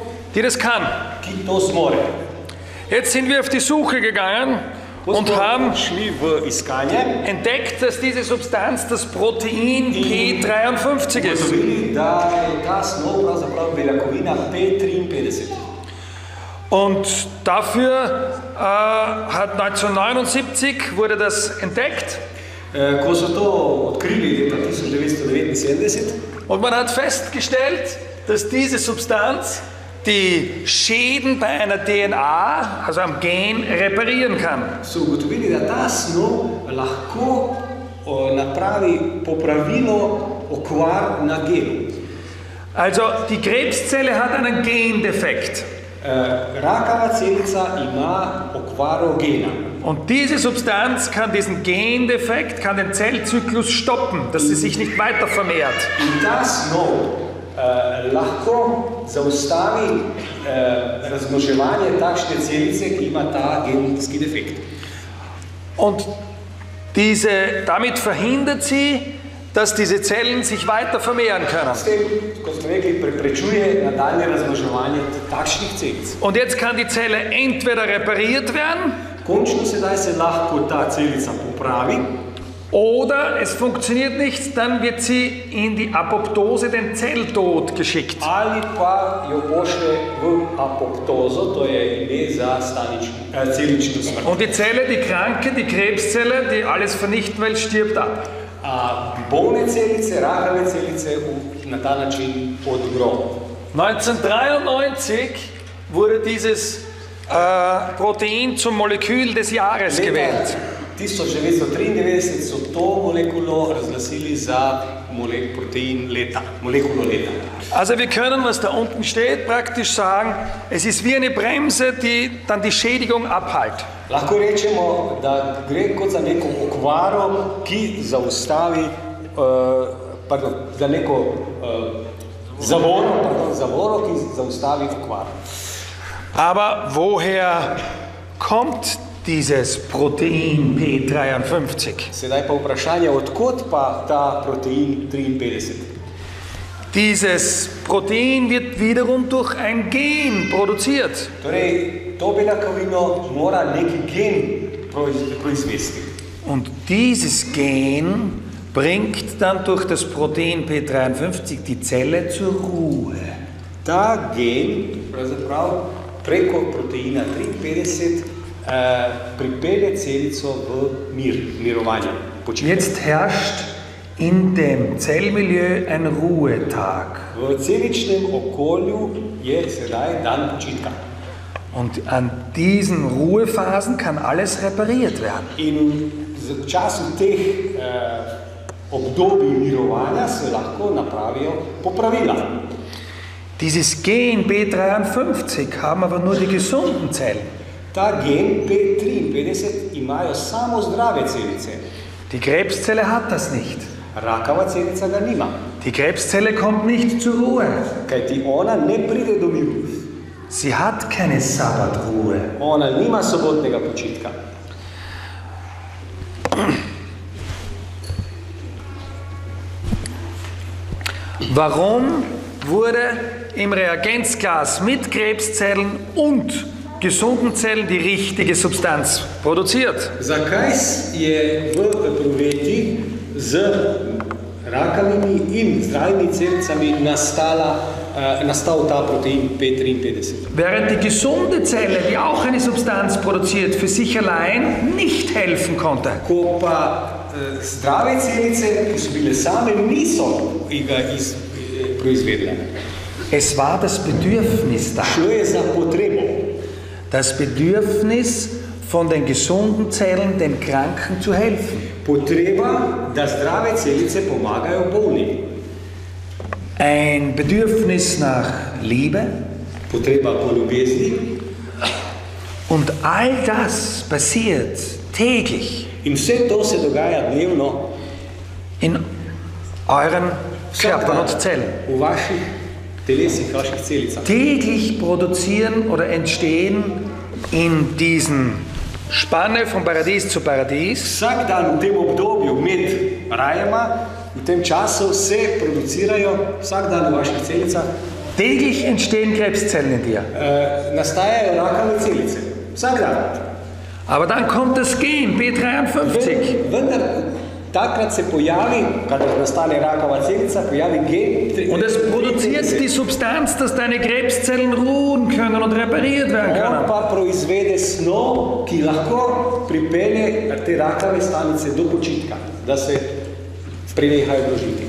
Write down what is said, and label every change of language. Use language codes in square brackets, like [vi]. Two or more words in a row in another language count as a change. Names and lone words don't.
[de] die das kann. [sl] ki to zmore. [de] Jetzt sind wir auf die Suche gegangen und haben [sl] šli v iskanje [de] entdeckt, dass diese Substanz das Protein P53 ist. [sl] ugotovili, da je ta snov pravzaprav beljakovina P53. [de] Und dafür hat 1979 wurde das entdeckt [sl] Ko so to odkrili leta 1979, [de] und man hat festgestellt, dass diese Substanz die Schäden bei einer DNA, also am Gen, reparieren kann. [sl] so ugotovili, da ta snov lahko napravi popravilo okvar na genu. [de] Also die Krebszelle hat einen Gendefekt. [sl] Rakava celica ima okvaro gena. [de] Und diese Substanz kann diesen Gendefekt, kann den Zellzyklus stoppen, dass sie sich nicht weiter vermehrt. [sl] In ta snov lahko zaustavi razmnoževanje takšne celice, ki ima ta genski defekt. [de] Und damit verhindert sie, dass diese Zellen sich weiter vermehren können. [sl] S tem, kot smo rekli, preprečuje nadaljne razmnoževanje takšnih celic. [de] Und jetzt kann die Zelle entweder repariert werden [sl] Končno sedaj se lahko ta celica popravi [de] Oder es funktioniert nicht, dann wird sie in die Apoptose, den Zelltod, geschickt. [sl] Ali pa jo pošle v apoptozo, to je ime za celično smrt. [de] Und die Zelle, die Kranke, die Krebszelle, die alles vernichten will, stirbt ab. [sl] Bolne celice, rakave celice na ta način odgrob. [de] 1993 wurde dieses Protein zum Molekül des Jahres gewählt. [sl] 1993 so to molekulo razglasili za protein leta, molekulo leta. [de] Also wir können, was da unten steht, praktisch sagen, es ist wie eine Bremse, die dann die Schädigung abhält. [sl] Lahko rečemo, da gre kot za neko okvaro, ki zaustavi, za neko zavoro, ki zaustavi okvaro. [de] Aber woher kommt dieses Protein P53? [sl] Sedaj pa vprašanje, odkot pa ta protein 53? [de] Dieses Protein wird wiederum durch ein Gen produziert. [sl] Torej, to beljakovino mora neki gen proizvesti. [de] Und dieses Gen bringt dann durch das Protein P53 die Zelle zur Ruhe. [sl] Ta gen, pravzaprav preko proteina 53, pripelje celico v mirovanje. [de] Jetzt herrscht in dem Zellmilieu ein Ruhetag. [sl] V celičnem okolju je sedaj dan počitka. [de] Und an diesen Ruhephasen kann alles repariert werden. [sl] In v času teh obdobij mirovanja se lahko napravijo popravila. [de] Dieses Gen B53 haben aber nur die gesunden Zellen. [sl] Ta gen P53 imajo samo zdrave celice. [de] Die Krebszelle hat das nicht. [sl] Rakava celica ga nima. [de] Die Krebszelle kommt nicht zur Ruhe. [sl] Kajti ona ne pride do miru. [de] Sie hat keine Sabbatruhe. [sl] Ona nima sobotnega počitka. [de] Warum wurde im Reagenzglas mit Krebszellen und gesunden Zellen die richtige Substanz produziert? [sl] Zakaj je v epruveti z rakavimi in zdravimi celicami nastal ta protein P53? [de] Während die gesunde Zelle, die auch eine Substanz produziert, für sich allein nicht helfen konnte. [sl] Ko pa zdrave celice, ki so bile same, niso ga proizvedle. [de] Es war das Bedürfnis da. [sl] Šlo je za potrebo. [de] Das Bedürfnis von den gesunden Zellen, den Kranken zu helfen. [sl] Potreba, da zdrave celice pomagajo bolnim. [de] Ein Bedürfnis nach Liebe. [sl] Potreba po ljubezni. [de] Und all das passiert täglich. [sl] In vse to se dogaja dnevno [de] in euren Körpern und Zellen. [sl] V vaših telesih, vaših celicah. [de] Täglich produzieren oder entstehen in diesen Spanne von Paradies zu Paradies. [sl] Vsak dan v tem obdobju med rajema, v tem času se producirajo, vsak dan v vaših celicah. [de] Täglich entstehen Krebszellen in dir. [sl] Nastajajo rakave celice. Vsak dan. [de] Aber dann kommt das Gen B53. [sl] Vendar takrat se pojavi, kadar nastane rakava celica, pojavi gen. [de] Und es produziert die Substanz, dass deine Krebszellen ruhen können und repariert werden können. [sl] On pa proizvede snov, ki lahko pripelje te rakave stanice do počitka, da se prenehajo množiti.